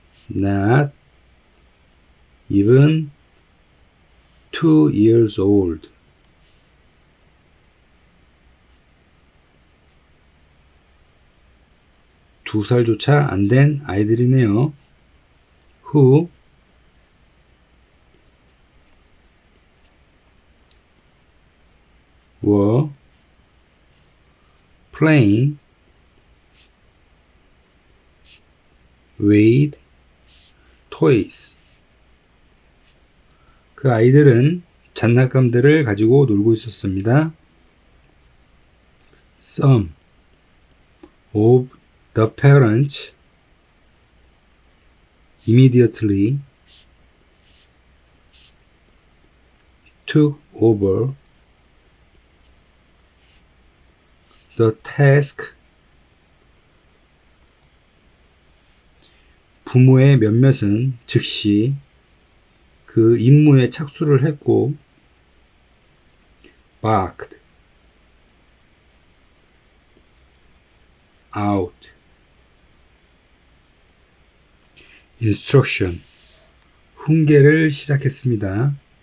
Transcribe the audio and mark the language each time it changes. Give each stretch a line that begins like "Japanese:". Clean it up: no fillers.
English: Not even 2 years old.
Korean: 두 살조차 안 된 아이들이네요.
English: Who were playing with toys.
Korean: 그 아이들은 장난감들을 가지고 놀고 있었습니다.
English: Some of the parents immediately took over the task.
Korean: 부모의 몇몇은 즉시 그 임무에 착수를 했고
English: barked out instruction
Korean: 훈계를 시작했습니다.